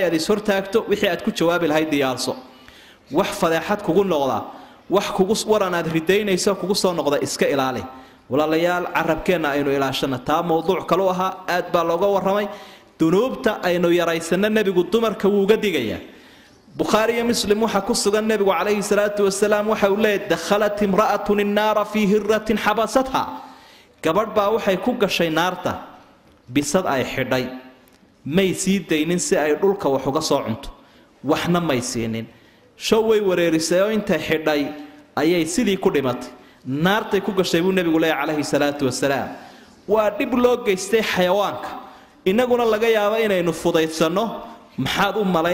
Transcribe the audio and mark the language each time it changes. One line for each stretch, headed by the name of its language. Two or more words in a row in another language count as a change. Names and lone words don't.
Somali: aad is hortaagto wixii aad ku jawaabi lahayd diyaarso wax fadeexad kugu noqda wax kugu waranaad ridaynayso kugu soo noqda iska ilaali walaalayaal carabkeena aynu ilaashana taa mowduuc kale u ahaa aad baa looga waramay dunuubta aynu yaraysana nabigu dumarka wuu uga digaya Bukhari iyo Muslim waxa ku sugan nabigu
Arabic: عليه الصلاة والسلام
Somali: waxa uu leeyahay
Arabic: دخلت امرأة النار في هرة حبستها
Somali: gabadh baa waxay ku gashay naarta bisad ay xidhay may sii daynin si ay dhulka wax uga soo cunto waxna may siinin show way wareerisay oo inta xidhay ayay sidii ku dhimatay naartay ku gashay buu nabigu leeyahay
Arabic: عليه الصلاة والسلام
Somali: waa dib loo geystay xayawaanka inaguna laga yaabo inaynu fudaysano maxaad u